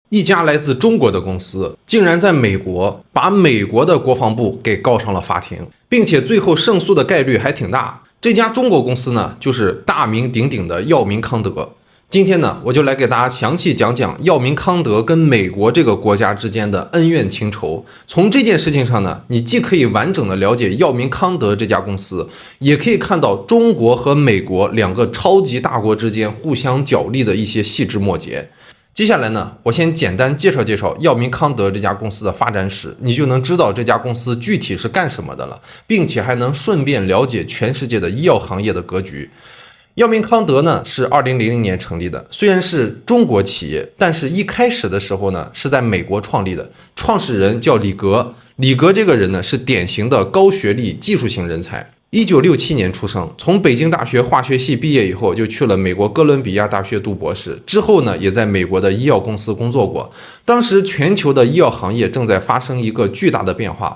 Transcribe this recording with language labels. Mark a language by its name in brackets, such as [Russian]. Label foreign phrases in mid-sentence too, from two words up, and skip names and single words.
[Chinese] 一家來自中国的公司竟然在美国把美國的國防部給告上了法庭，並且最後胜訴的概率還挺大。這家中國公司呢，就是大名鼎鼎的藥明康德。今天呢，我就來給大家詳細講講藥明康德跟美國這個國家之間的恩怨情仇。從這件事情上呢，你既可以完整的了解藥明康德這家公司，也可以看到中國和美國兩個超級大國之間互相角力的一些細枝末節。接下來呢，我先簡單介紹藥明康德這家公司的發展史，你就能知道這家公司具體是幹什麼的了，並且還能順便了解全世界的醫藥行業的格局。药明康德呢是2000年成立的，虽然是中国企業，但是一開始的時候呢是在美國創立的，創始人叫李格。李格這個人呢是典型的高學歷技術型人才。1967年出生，從北京大學化學系畢業以後，就去了美國哥倫比亞大學讀博士。之後呢，也在美國的醫藥公司工作過。當時全球的醫藥行業正在发生一個巨大的變化。